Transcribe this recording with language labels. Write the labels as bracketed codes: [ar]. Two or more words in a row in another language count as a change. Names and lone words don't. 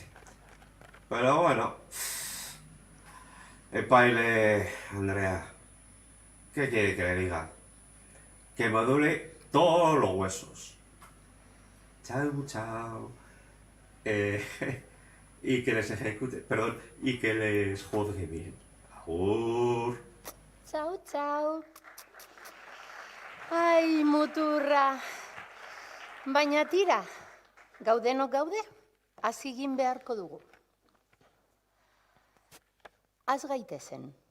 [es] Pero bueno, epaile, Andrea, ¿qué quiere que le diga? Que me duele todos los huesos. Chao. Y que les ejecute, perdón, y que les juzgue bien. [eu] Agur. Txau. Ai, muturra. Baina tira, gaudenok gaude, hasi egin beharko dugu. Az gaitezen.